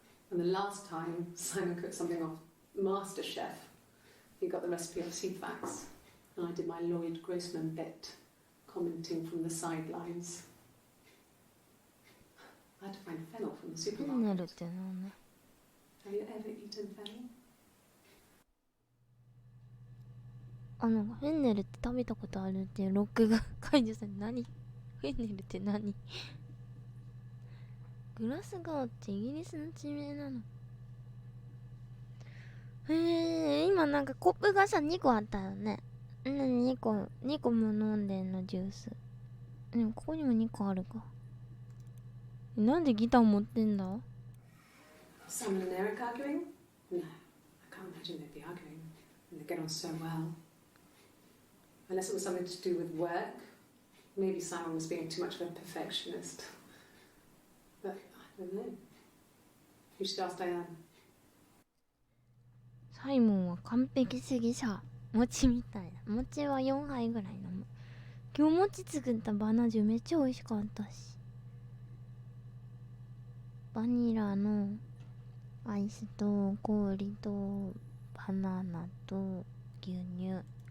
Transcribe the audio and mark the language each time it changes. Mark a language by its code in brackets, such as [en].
[en] And the last time Simon cooked something off MasterChef, he got the recipe off Ceefax, and I did my Lloyd Grossman bit, commenting from the sidelines. I had to find fennel from the supermarket. Have you ever eaten fennel? [ja] なんかフェンネルって食べたことあるっていうロックが解除されて、何？フェンネルって何？グラスゴーってイギリスの地名なの？今なんかコップがさ2個あったよね。2個も飲んでんのジュース。でもここにも2個あるか。なんでギター持ってんだ？ [en] Simon and Eric arguing? No, I can't imagine they'd be arguing. They get on so well. Unless it was something to do with work. Maybe Simon was being too much of a perfectionist. But I don't know. You should ask Diane. [ja] サイモンは完璧主義者。餅みたいな。餅は4杯ぐらい飲む。今日餅作ったバナジュめっちゃ美味しかったし、バニラのアイスと氷とバナナと牛乳。